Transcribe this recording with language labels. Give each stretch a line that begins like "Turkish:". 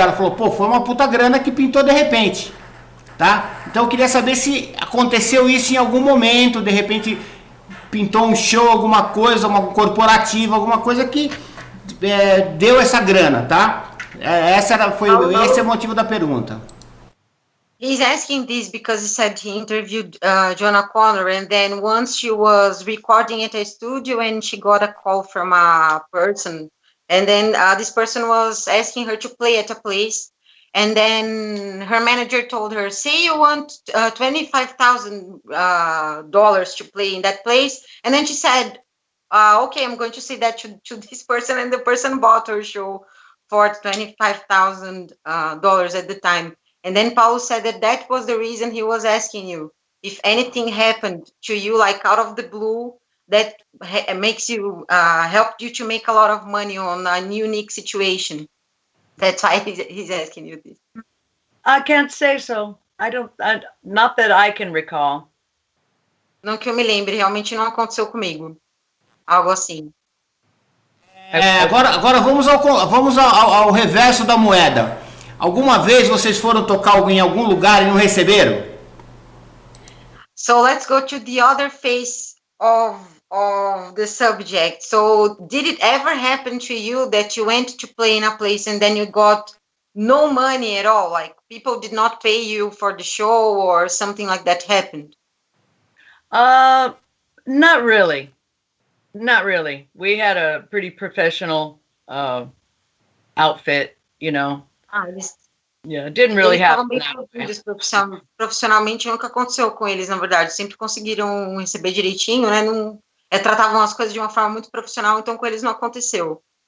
Portuguese: Ela falou, pô, foi uma puta grana que pintou de repente. Tá? Então eu queria saber se aconteceu isso em algum momento, de repente pintou um show, alguma coisa, uma corporativa, alguma coisa que deu essa grana, tá? Esse é o motivo da pergunta.
English: He's asking this because he said he interviewed Joanna Connor, and then once she was recording at a studio and she got a call from a person, and then this person was asking her to play at a place. And then her manager told her, say you want $25,000 to play in that place. And then she said, okay, I'm going to say that to this person. And the person bought her show for $25,000 at the time. And then Paulo said that was the reason he was asking you. If anything happened to you, like out of the blue, that makes you, helped you to make a lot of money on a unique situation. That's why he's asking you this. I can't say so. Not that I can recall.
Portuguese: Não que eu me lembre, realmente não aconteceu comigo. Algo assim. Agora vamos ao reverso da moeda. Alguma vez vocês foram tocar em algum lugar e não receberam?
English: So let's go to the other face of the subject. So did it ever happen to you that you went to play in a place and then you got no money at all? Like people did not pay you for the show or something like that happened? Not really. Not really. We had a pretty professional outfit, you know. Yeah, it didn't really happen that way.
Portuguese: Profissionalmente nunca aconteceu com eles, na verdade. Sempre conseguiram receber direitinho, né? Não, tratavam as coisas de uma forma muito profissional, então com eles não aconteceu.